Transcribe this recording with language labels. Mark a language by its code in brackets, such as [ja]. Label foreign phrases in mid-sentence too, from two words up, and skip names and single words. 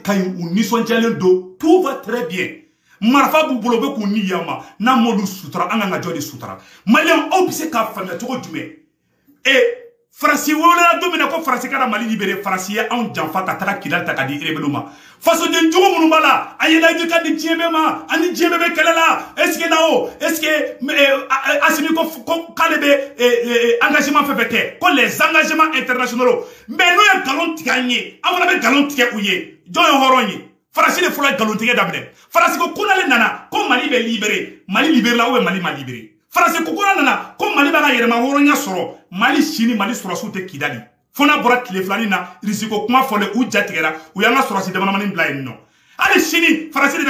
[bm] ka ɲi u nisɔndiyalen don [fr] tout va très bien [bm] marifa b'u bolo u bɛ k'u ni yama n'a m'olu sutura an ka jɔ de sutura maliyɛn aw bɛ se k'a faamuya cogo jumɛn Faransi wolola don min na ko Faransi kana Mali libéré Faransi ye anw janfa ka taga Kidali ta ka di rebelliw ma fasoden jugu minnu b'a la a ye layidu ka di diɲɛ bɛɛ ma ani diɲɛ bɛɛ bɛ kɛlɛ la [fr] est-ce que [bm] Nao [fr] est-ce que [bm] Assimi ko k'ale bɛ engagement fɛn fɛn kɛ ko [fr] les engagements internationaux [bm] mais n'u ye nkalon tigɛ an ye an fana bɛ nkalon tigɛ u ye jɔn ye hɔrɔn ye Faransi de fɔlɔ ye nkalon tigɛ daminɛ Faransi ko n'ale nana ko Mali bɛ libéré Mali libéré la ou Mali ma libéré Faransi ko nana ko Mali b'a ka yɛrɛma hɔrɔnya sɔrɔ Mali sini Mali surasiw tɛ Kidali fo n'a bɔra tile filanin na risiko kuma fɔlen u jatigɛra u y'an ka surasi damadamanin bila yen nɔ hali sini Faransi de